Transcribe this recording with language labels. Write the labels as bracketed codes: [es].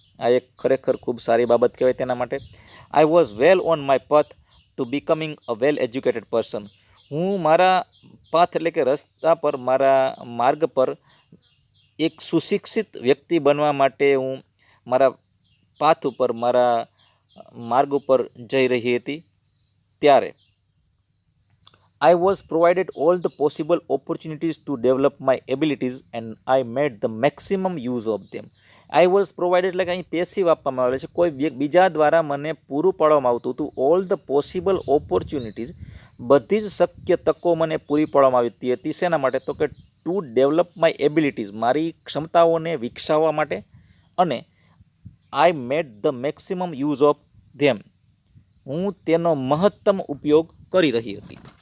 [gu] આ એક ખરેખર ખૂબ સારી બાબત કહેવાય તેના માટે. [en] I was well on my path to becoming a well educated person, [gu] હું મારા પાથ એટલે કે રસ્તા પર, મારા માર્ગ પર એક સુશિક્ષિત વ્યક્તિ બનવા માટે હું મારા પાથ ઉપર, મારા માર્ગ ઉપર જઈ રહી હતી. [en] ત્યારે I was provided all the possible opportunities to develop my abilities and I made the maximum use of them. I was provided [gu] એટલે કે અહીં પેસિવ આપવામાં આવેલ છે, કોઈ બીજા દ્વારા મને પૂરું પાડવામાં આવતું હતું. [en] all the possible opportunities, [gu] બધી જ શક્ય તકો મને પૂરી પાડવામાં આવતી હતી. શેના માટે? તો કે [en] to develop my abilities, [gu] મારી ક્ષમતાઓને વિકસાવવા માટે, અને [en] I made the maximum use of them, [gu] હું તેનો મહત્તમ ઉપયોગ કરી રહી હતી.